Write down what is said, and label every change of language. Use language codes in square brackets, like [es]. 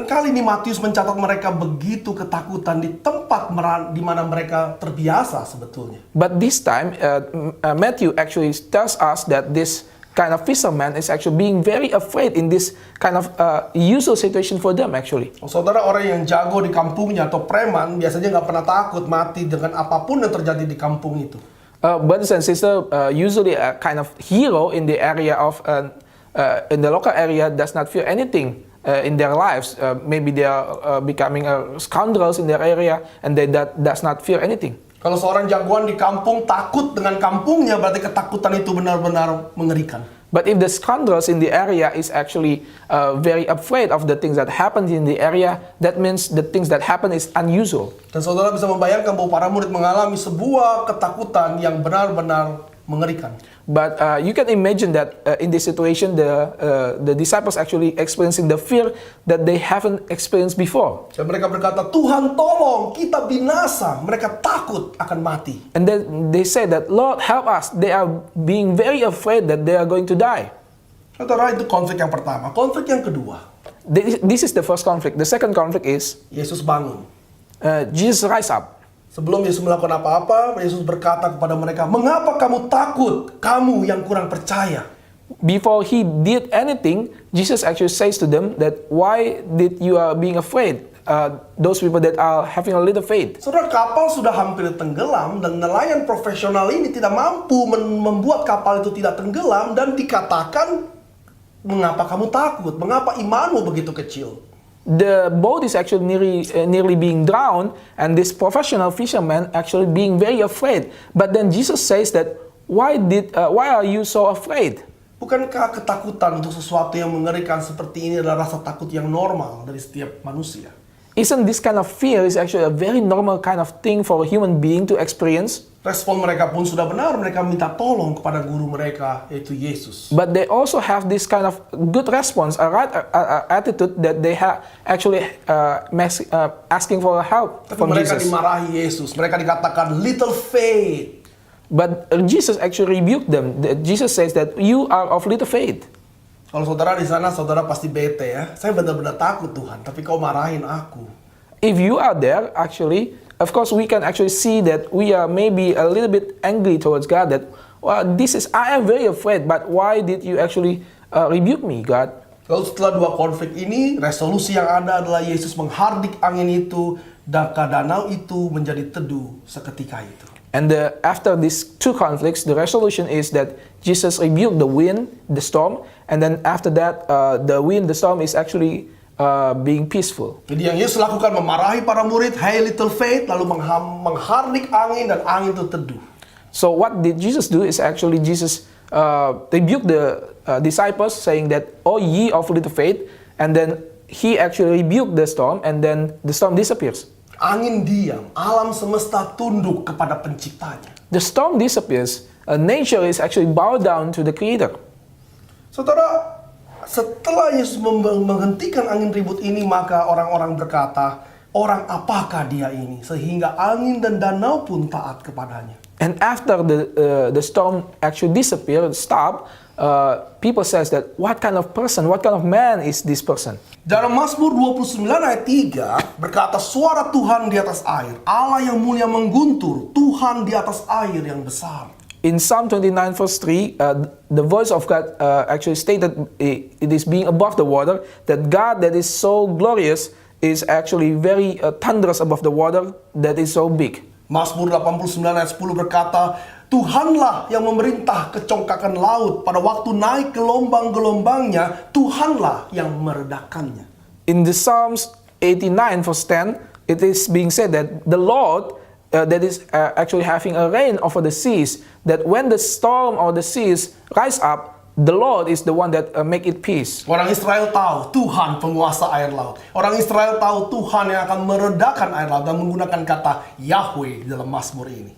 [id] Dan kali ini Matius mencatat mereka begitu ketakutan di tempat di mana mereka terbiasa sebetulnya. [en] But this time, Matthew actually tells us that this kind of fisherman is actually being very afraid in this kind of usual situation for them actually. [id] Saudara, orang yang jago di kampungnya atau preman biasanya nggak pernah takut mati dengan apapun yang terjadi di kampung itu. [en] Brothers and sisters, usually a kind of hero in the area of in the local area does not fear anything in their lives. Maybe they are becoming scoundrels in their area, and they does not fear anything. [id] Kalau seorang jagoan di kampung takut dengan kampungnya, berarti ketakutan itu benar-benar mengerikan. [en] But if the scoundrels in the area is actually very afraid of the things that happen in the area, that means the things that happen is unusual. [id] Dan saudara bisa membayangkan bahwa para murid mengalami sebuah ketakutan yang benar-benar mengerikan. [en] But you can imagine that in this situation, the disciples actually experiencing the fear that they haven't experienced before. [id] Dan mereka berkata, Tuhan tolong, kita binasa. Mereka takut akan mati. [en] And then they say that, Lord help us. They are being very afraid that they are going to die. [id] Saudara, itu konflik yang pertama. Konflik yang kedua, [en] This is the first conflict. The second conflict is [id] Yesus bangun. [en] Jesus rise up. [id] Sebelum Yesus melakukan apa-apa, Yesus berkata kepada mereka, mengapa kamu takut, kamu yang kurang percaya? [en] Before he did anything, Jesus actually says to them that, why did you are being afraid? Those people that are having a little faith. [id] Saudara, kapal sudah hampir tenggelam dan nelayan profesional ini tidak mampu membuat kapal itu tidak tenggelam, dan dikatakan, mengapa kamu takut? Mengapa imanmu begitu kecil? [en] The boat is actually nearly being drowned, and this professional fisherman actually being very afraid. But then Jesus says that, why are you so afraid? [id] Bukankah ketakutan untuk sesuatu yang mengerikan seperti ini adalah rasa takut yang normal dari setiap manusia? [en] Isn't this kind of fear is actually a very normal kind of thing for a human being to experience? [id] Respon mereka pun sudah benar, mereka minta tolong kepada guru mereka, yaitu Yesus. [en] But they also have this kind of good response, a right attitude that they have actually asking for help [id] Tapi [en] from [id] mereka [en] Jesus. [id] dimarahi Yesus, mereka dikatakan [en] little faith. But Jesus actually rebuked them. Jesus says that you are of little faith. [id] Kalau saudara di sana, saudara pasti bete ya. Saya benar-benar takut Tuhan, tapi kau marahin aku. [en] If you are there, actually, of course, we can actually see that we are maybe a little bit angry towards God. That, well, I am very afraid, but why did you actually rebuke me, God? [id] Lalu setelah dua konflik ini, resolusi yang ada adalah Yesus menghardik angin itu, dan danau itu menjadi teduh seketika itu. [en] And after these two conflicts, the resolution is that Jesus rebuked the wind, the storm, and then after that, the wind, the storm is actually being peaceful. [id] Jadi yang Yesus lakukan memarahi para murid, [en] hey little faith, [id] lalu menghardik angin dan angin itu teduh. [en] So what did Jesus do is actually Jesus rebuked disciples, saying that, "Oh, ye of little faith," and then he actually rebuked the storm, and then the storm disappears. [id] Angin diam, alam semesta tunduk kepada penciptanya. [en] The storm disappears. Nature is actually bowed down to the Creator. [id] Saudara, setelah Yesus menghentikan angin ribut ini, maka orang-orang berkata, "Orang apakah dia ini? Sehingga angin dan danau pun taat kepadanya." [en] And after the storm actually disappeared, stopped, people says that, what kind of person, what kind of man is this person? [id] Dalam Mazmur 29 ayat 3 berkata, "Suara Tuhan di atas air, Allah yang mulia mengguntur, Tuhan di atas air yang besar." [en] In Psalm 29 verse 3, the voice of God actually stated it is being above the water, that God that is so glorious is actually very thunderous above the water that is so big. [id] Mazmur 89 ayat 10 berkata, "Tuhanlah yang memerintah kecongkakan laut, pada waktu naik gelombang-gelombangnya, Tuhanlah yang meredakannya." [en] In the Psalms 89 verse 10, it is being said that the Lord that is actually having a reign over the seas, that when the storm or the seas rise up, the Lord is the one that make it peace. [id] Orang Israel tahu Tuhan penguasa air laut. Orang Israel tahu Tuhan yang akan meredakan air laut dan menggunakan kata Yahweh dalam Mazmur ini.